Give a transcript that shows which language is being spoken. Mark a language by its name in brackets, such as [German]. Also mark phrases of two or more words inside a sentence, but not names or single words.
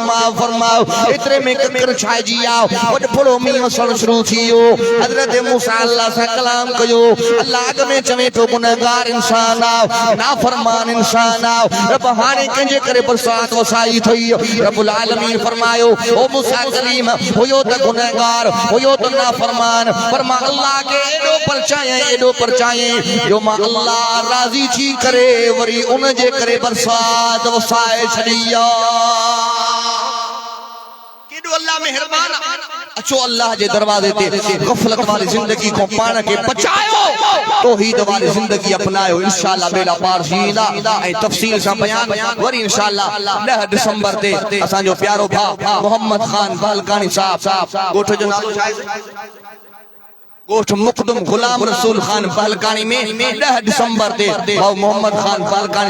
[Sindhi] माफ फरमा इतरे में ककर छाए जी वड थोड़ो मींहुं वसण शुरू थियो हज़रत मूसा अल्लाह सां कलाम कयो अल्लाह अॻ में चवे थो गुनहगार इंसान आ नाफरमान इंसान आ रब हाणे कंहिंजे करे बरसात वसाई थई [Arabic] ربّ العالمين [Sindhi] फरमायो ओ मूसा कलीम हुयो त गुनहगार हुयो त नाफरमान पर मां अल्लाह के एडो परचाए जो मां अल्लाह राज़ी थी करे वरी उन जे करे बरसात वसाए छॾी अल्लाह मेहरबान अचो अल्लाह जे दरवाजे ते गफलत वाली जिंदगी को पाण के बचायो तौहीद वाली जिंदगी अपनायो इंशाअल्लाह बेड़ा पार थींदा ऐं तफसील सां बयान वरी इंशाअल्लाह 10 दिसंबर ते असां जो प्यारो भाउ मोहम्मद खान बालकानी साहब गोठ जो नालो छा आहे गोठ मुकदम गुलाम रसूल खान बालकानी में 10 दिसंबर ते भाउ मोहम्मद खान बालकानी